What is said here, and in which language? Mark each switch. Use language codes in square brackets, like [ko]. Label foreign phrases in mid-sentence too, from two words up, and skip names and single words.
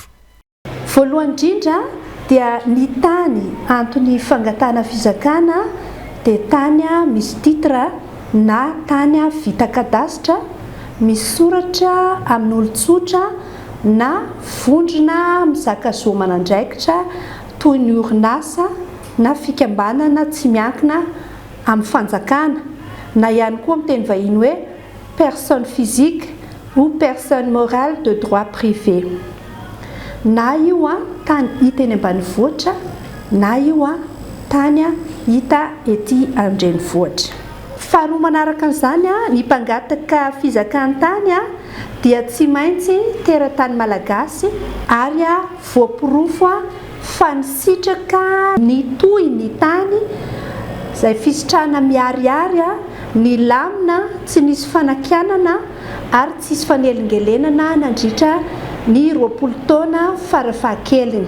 [mg] Voalohany indrindra dia ny tany antony fangatahana fizakana dia tany misy titre na tany vita kadasitra misy soratra amin'ny olon-tsotra na vondrona mizaka zo aman'andraikitra toy ny orinasa na fikambanana tsy miankina amin'ny fanjakana na ihany koa amin'ny teny vahiny hoe [fr] personne physique ou personne morale de droit privé. [mg] Na io tany hita eny ambanivohitra na io tany hita ety an-drenivohitra. Faharoa manaraka an'izany ny mpangataka fizakan'ny tany dia tsy maintsy teratany malagasy ary voapirofo fa ny sitraka ny toy ny tany izay fisitrahana miariary ny lamina tsy nisy fanakianana ary tsy isy fanelingelenana nandritra ny 20 taona farafahakeliny.